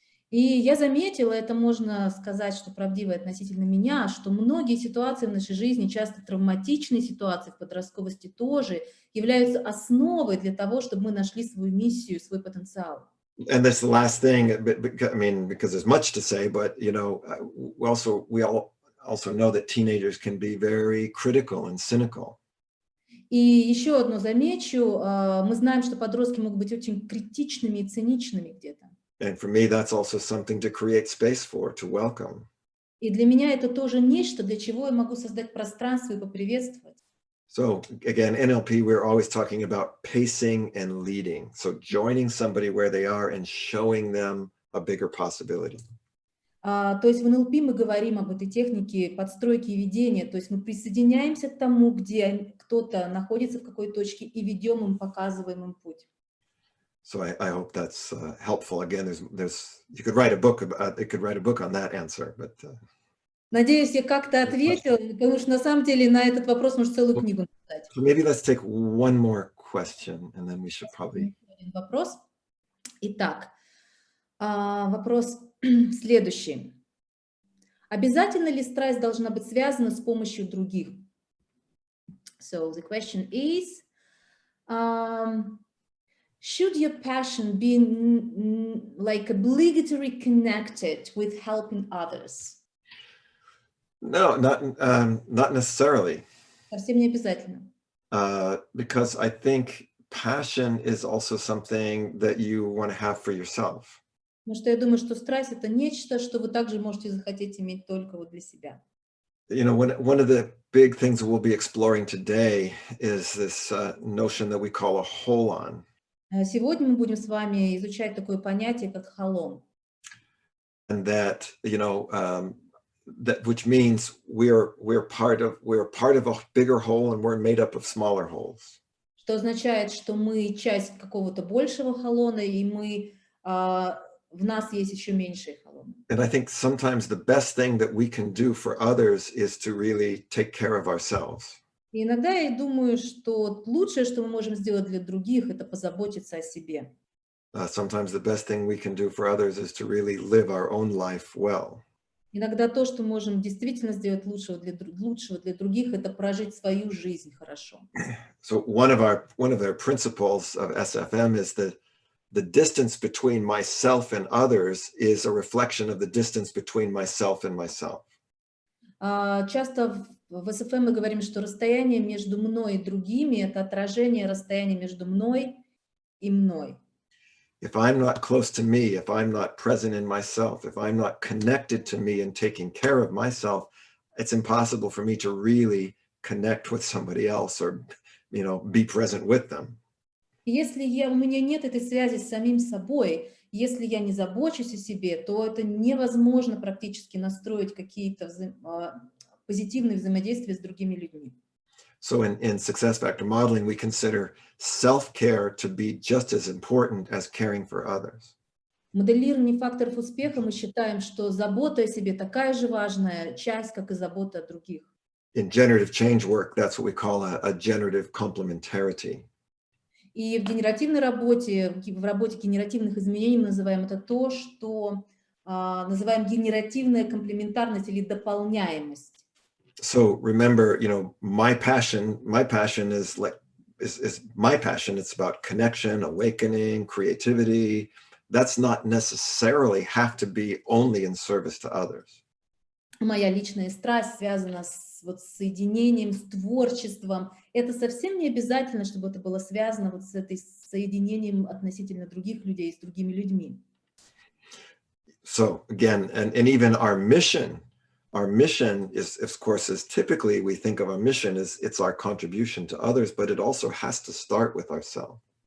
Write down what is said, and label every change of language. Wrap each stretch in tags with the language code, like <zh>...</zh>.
<ru>И я заметила, это можно сказать, что правдиво относительно меня, что многие ситуации в нашей жизни, часто травматичные ситуации в подростковости тоже, являются основой для того, чтобы мы нашли свою миссию, свой потенциал.</ru> <en>And that's the last thing, I mean, because there's much to say, but, we also know that teenagers can be very critical and cynical.</en> <ru>И еще одно замечу, мы знаем, что подростки могут быть очень критичными и циничными где-то.</ru> <en>And for me, that's also something to create space for, to welcome.</en> <ru>И для меня это тоже нечто, для чего я могу создать пространство и поприветствовать.</ru> <en>So again, NLP, we're always talking about pacing and leading. So joining somebody where they are and showing them a bigger possibility.</en> <ru>То есть в НЛП мы говорим об этой технике подстройки и ведения, то есть мы присоединяемся к тому, где кто-то находится в какой точке, и ведем им, показываем им путь.</ru> <en>So I hope that's helpful. Again, you could write a book about, you could write a book on that answer, but.</en> <ru>Надеюсь, я как-то ответила, потому что на самом деле на этот вопрос можно целую книгу написать.</ru> <en>So maybe let's take one more question, and then we should probably.</en> <ru>Вопрос. Итак, вопрос следующий. Обязательно ли страсть должна быть связана с помощью других?</ru> <en>So the question is, should your passion be like obligatory connected with helping others? No, not necessarily.</en> <ru>Совсем не обязательно.</ru> <en>Because I think passion is also something that you want to have for yourself.</en> <ru>Потому что я думаю, что страсть — это нечто, что вы также можете захотеть иметь только вот для себя.</ru> <en>You know, one of the big things we'll be exploring today is this notion that we call a holon.</en> <ru>Сегодня мы будем с вами изучать такое понятие, как холон.</ru> <en>And that, you know, that which means we're part of a bigger whole, and we're made up of smaller holes.</en> <ru>Что означает, что мы часть какого-то большего холона, и мы в нас есть еще меньшие холоны.</ru> <en>And I think sometimes the best thing that we can do for others is to really take care of ourselves.</en> <ru>И иногда я думаю, что лучшее, что мы можем сделать для других, это позаботиться о себе.</ru> <en>Sometimes the best thing we can do for others is to really live our own life well.</en> <ru>Иногда то, что можем действительно сделать лучшего для других, это прожить свою жизнь хорошо.</ru> <en>So one of their principles of SFM is that the distance between myself and others is a reflection of the distance between myself and myself.</en> <ru>Часто в СФМ мы говорим, что расстояние между мной и другими — это отражение расстояния между мной и мной.</ru> <en>If I'm not close to me, if I'm not present in myself, if I'm not connected to me and taking care of myself, it's impossible for me to really connect with somebody else or, you know, be present with them.</en> <ru>Если у меня нет этой связи с самим собой, если я не забочусь о себе, то это невозможно практически настроить какие-то позитивные взаимодействия с другими людьми.</ru> <en>So in success factor modeling, we consider self-care to be just as important as caring for others.</en> <ru>В моделировании факторов успеха мы считаем, что забота о себе такая же важная часть, как и забота о других.</ru> <en>In generative change work, that's what we call a generative complementarity.</en> <ru>И в генеративной работе, в работе генеративных изменений мы называем это то, что называем генеративная комплементарность или дополняемость.</ru> <en>So remember, you know, my passion is my passion. It's about connection, awakening, creativity. That's not necessarily have to be only in service to others.</en> <ru>Моя личная страсть связана с соединением, с творчеством. Это совсем не обязательно, чтобы это было связано с этой соединением относительно других людей, с другими людьми.</ru> <en>So again, and even our mission is, of course, is typically we think of our mission as it's our contribution to others, but it also has to start with ourselves.</en>